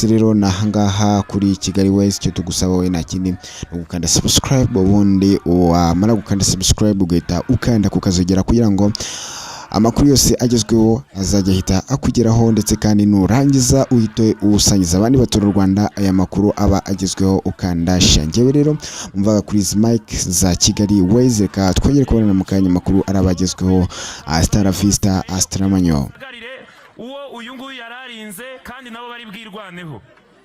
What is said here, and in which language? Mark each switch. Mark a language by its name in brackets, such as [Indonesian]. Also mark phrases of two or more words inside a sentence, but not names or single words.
[Kinyarwanda] Rero nahangaha kuri Kigali Ways cyo tugusaba wowe nta kindi no gukanda subscribe, ubundi wamara gukanda subscribe ugahita ukanda kukazogera kugira ngo amakuru yose agezweho azajya ahita akugeraho, ndetse kandi nurangiza uhite usangiza abandi batura Rwanda aya makuru aba agezweho ukanda shangewe. Rero umvaga kuri izi mic za Kigali Ways, reka twongere kubonana mu kanya makuru arabagezweho. [Spanish] Hasta la vista, hasta la manyo. [Kinyarwanda] Uwo uyu nguyu yararinze kandi nabo bari bwirwaneho.